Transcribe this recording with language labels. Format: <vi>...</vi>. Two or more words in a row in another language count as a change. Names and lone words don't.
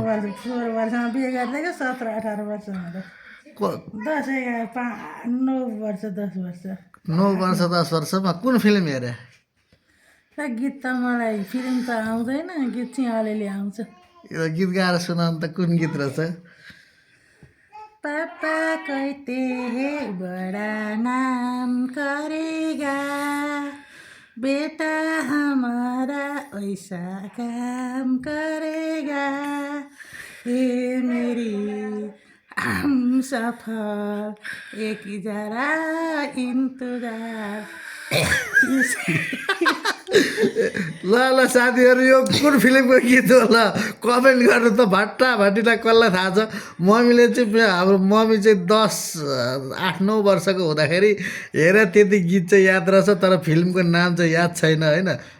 <ne>वर्ष 16 वर्षमा बिहे गरिदिएको 17 18 वर्ष हुँदा को 10 9 वर्ष 10 वर्ष 9 वर्ष 10 वर्षमा कुन फिल्म हेरे? र गीत त मलाई फिल्म त आउँदैन गीत चाहिँ अलिअलि आउँछ यो गीत गाएर सुनाउनु त कुन गीत रहेछ?</ne> <hi>पापा कहते हैं बड़ा नाम करेगा बेटा हमारा ऐसा काम करेगा हे मेरी हम सफल एक जरा इंतजार</hi> <ne>ल ल साथीहरू यो कुन फिल्मको गीत हो? ल कमेन्ट गर्नु त भट्टाभट्टीलाई कसलाई थाहा छ। मम्मीले चाहिँ हाम्रो मम्मी चाहिँ 8-9 वर्षको हुँदाखेरि हेरे त्यति गीत चाहिँ याद रहेछ, तर फिल्मको नाम चाहिँ याद छैन होइन।</ne>